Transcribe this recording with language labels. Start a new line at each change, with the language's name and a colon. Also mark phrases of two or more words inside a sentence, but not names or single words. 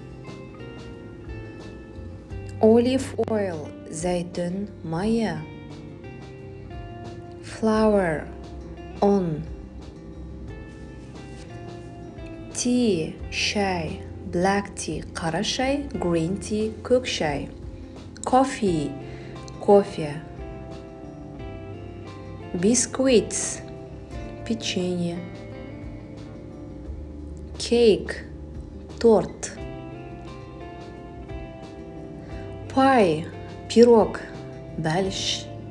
English: Olive oil,
Kazakh: zaytun maya.
English: Flour, un. Tea, şay, black tea,
Kazakh: qara şay,
English: green tea,
Kazakh: көк şay.
English: Coffee, кофе. Biscuits, печенье. Cake, торт.
Kazakh: Pie, пирог, бәліш.